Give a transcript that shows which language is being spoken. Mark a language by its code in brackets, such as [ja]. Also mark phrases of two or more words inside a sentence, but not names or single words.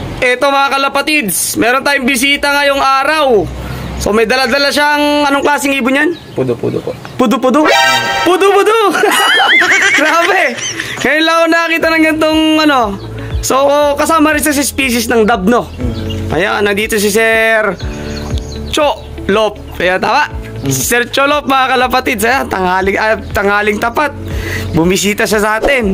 [tl] Eto mga kalapatids, meron tayong bisita ngayong araw. So may dala-dala siyang, anong klaseng ibon yan? Pudo-pudo po. Pudo-pudo? Pudo-pudo! Grabe! Ngayon lang ako nakakita ng ganitong ano. So kasama rin sa species ng dove, no? Ayan, nandito si Sir Cholop. Ayan, tama? Sir Cholop mga kalapatids. Ayan, tanghaling tapat. Bumisita siya sa atin.